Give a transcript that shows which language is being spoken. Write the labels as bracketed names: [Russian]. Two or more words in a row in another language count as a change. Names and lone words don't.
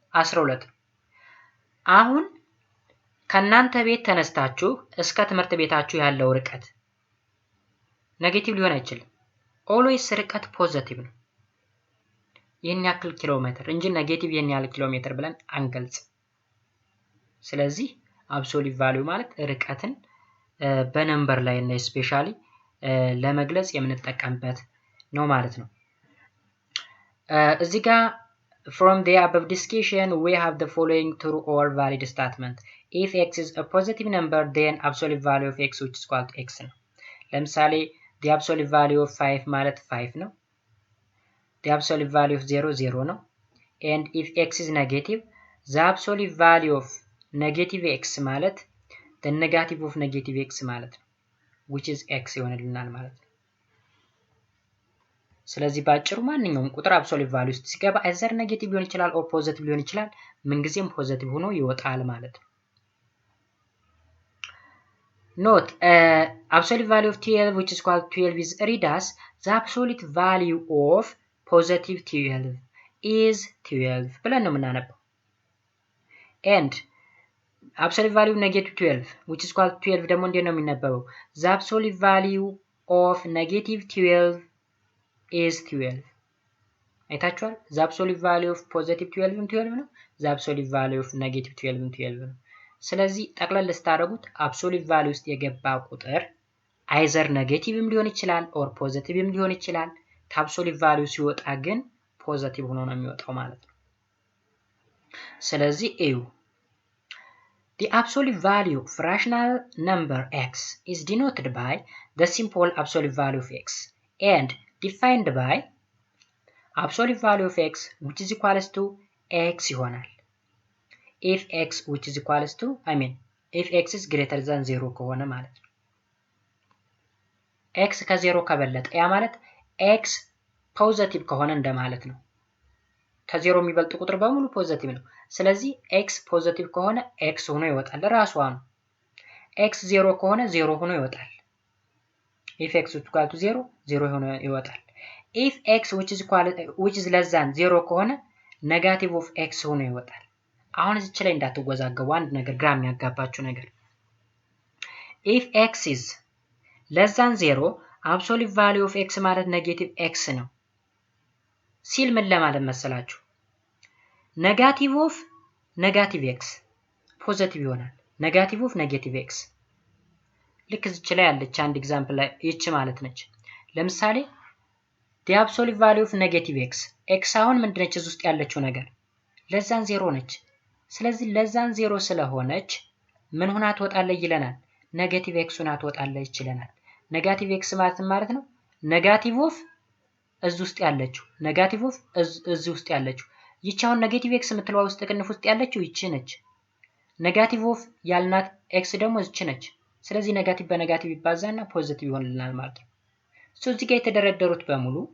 [Amharic] 12 ነው። አሁን ከናንተ ቤት ተነስታችሁ እስከ ትምህርት ቤታችሁ ያለው ርቀት ኔጌቲቭ ሊሆን አይችልም። ኦልዌይስ ርቀት ፖዚቲቭ ነው። ይሄን ያክል ኪሎ ሜትር እንጂ ኔጌቲቭ ይሄን ያክል ኪሎ ሜትር ብለን አንገልጽ። ስለዚህ [English] absolute value [Amharic] ማለት ርቀትን በነምበር ላይ እና ስፔሻሊ ለመግለጽ የምንጠቀምበት ነው ማለት ነው። እዚህ ጋር [English] From the above discussion, we have the following true or valid statement. If x is a positive number, then absolute value of x which is equal to x [Amharic] ነው። ለምሳሌ [English] the absolute value of 5 ማለት 5 ነው። the absolute value of 0 0 ነው። and if x is negative, the absolute value of negative x ማለት the negative of negative x [Amharic] ማለት ነው, [English] which is x [Amharic] ይሆንልናል ማለት ነው። ስለዚህ ባጭሩ ማንኛውም ቁጥር [English] absolute value [Amharic] ውስጥ ሲገባ [English] either negative [Amharic] ሊሆን ይችላል [English] or positive [Amharic] ሊሆን ይችላል፣ ምንጊዜም [English] ፖዚቲቭ [Amharic] ሆኖ ይወጣል ማለት ነው። [English] Note, absolute value of 12 which is called 12 is read as the absolute value of positive 12 is 12 [Amharic] ብለን ነው የምናነበው። [English] and absolute value of negative 12 which is called 12 [Amharic] ደግሞ እንዴት ነው የሚነበበው? [English] the absolute value of negative 12 is 12 አይታችኋል። the absolute value of positive 12 12 ነው። the absolute value of negative 12 12 ነው። [Amharic] ስለዚህ ጠቅለል ስታደርጉት [English] absolute value [Amharic] ውስጥ የገባ ቁጥር [English] either negative [Amharic] ሊሆን ይችላል [English] or positive [Amharic] ሊሆን ይችላል። [English] absolute value [Amharic] ሲወጣ ግን [English] ፖዚቲቭ [Amharic] ሆኖ ነው የሚወጣው ማለት ነው። ስለዚህ እዩ [English] the absolute value of rational number x is denoted by the simple absolute value of x and defined by absolute value of x which is equals to x ይሆናል። if x which is equals to if x is greater than 0 [Amharic] ከሆነ ማለት ነው። x ከ0 ከበለጠ ያ ማለት x ፖዚቲቭ ከሆነ እንደማለት ነው። ከ0 የሚበልጥ ቁጥር በሙሉ ፖዚቲቭ ነው። ስለዚህ x ፖዚቲቭ ከሆነ x ሆኖ ይወጣል ራሷ ነው። x 0 ከሆነ 0 ሆኖ ይወጣል። [English] if x is equal to 0 [Amharic] 0 ሆኖ ይወጣል። [English] if x which is less than 0 [Amharic] ከሆነ [English] negative of x [Amharic] ሆኖ ይወጣል። አሁን እዚህ ላይ እንዳትወዛገቡ አንድ ነገር ግራ የሚያጋባችሁ ነገር [English] if x is less than 0 absolute value of x [Amharic] ማለት [English] negative x [Amharic] ነው ሲል ምን ለማለት መሰላችሁ? [English] negative of negative x positive [Amharic] ይሆናል። [English] negative of negative x [Amharic] ልክ እዚህ ላይ ያለች አንድ ኤግዛምፕል ላይ ይች ማለት ነች። ለምሳሌ [English] the absolute value of negative x x [Amharic] አሁን ምንድነች እዚህ ውስጥ ያለችው ነገር [English] less than 0 [Amharic] ነች። ስለዚህ [English] less than 0 [Amharic] ስለሆነች ምን ሆና ትወጣለች ይለናል? [English] negative x [Amharic] ሆና ትወጣለች ይለናል። [English] negative x [Amharic] ማለት ነው [English] negative of [Amharic] እዚህ ውስጥ ያለችው [English] negative of [Amharic] እዚህ ውስጥ ያለችው ይቺ አሁን [English] negative x [Amharic] የምትለው ውስጥ ቅንፍ ውስጥ ያለችው ይቺ ነች። [English] negative of [Amharic] ያልናት x ደግሞ እዚህ ነች። ስለዚህ ኔጌቲቭ በኔጌቲቭ ይባዛና ፖዚቲቭ ይሆንልናል ማለት ነው። እዚህ ጋር የተደረደሩት በሙሉ